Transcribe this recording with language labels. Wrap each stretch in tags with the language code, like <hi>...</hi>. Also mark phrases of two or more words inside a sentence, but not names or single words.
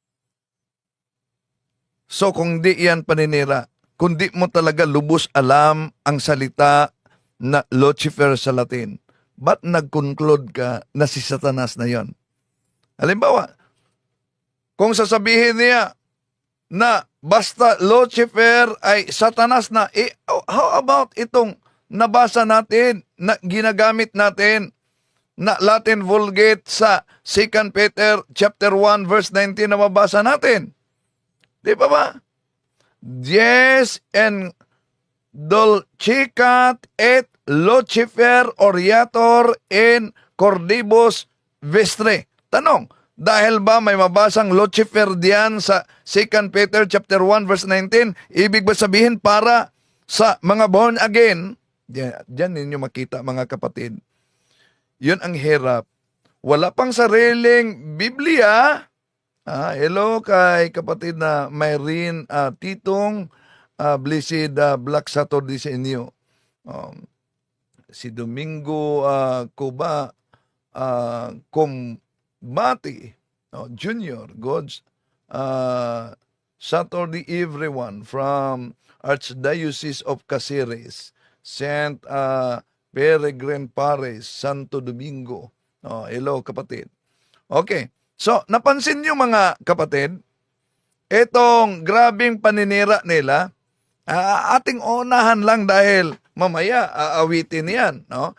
<tl>So kung di yan paninira, kung di mo talaga lubos alam ang salita na Lucifer sa Latin, ba't nag-conclude ka na si Satanas na yon? Halimbawa, kung sasabihin niya na basta Lucifer ay Satanas na,</tl> <en>how about</en> <tl>itong nabasa natin, na ginagamit natin, na Latin Vulgate sa 2 Peter chapter 1 verse 19 na mabasa natin? Di ba ba?</tl> <la>Dies en dulcicat et Lucifer oriator in cordibus vestre.</la> <tl>Tanong, dahil ba may mabasang Lucifer diyan sa 2 Peter chapter 1 verse 19, ibig ba sabihin para sa mga</tl> <en>born again?</en> <tl>Diyan ninyo makita mga kapatid. Yun ang hirap. Wala pang sariling Biblia. Hello kay kapatid na Myrene Titong,</tl> <en>blessed Black Saturday</en> <tl>sa inyo.</tl> <en>Si Domingo Cuba Kumbati Junior, God's Saturday everyone from Archdiocese of Caceres, Saint Peregrine Parish, Santo Domingo.</en> <tl>Hello kapatid. Okay, so napansin niyo mga kapatid, itong grabing paninira nila, ating unahan lang dahil mamaya aawitin yan, no?</tl>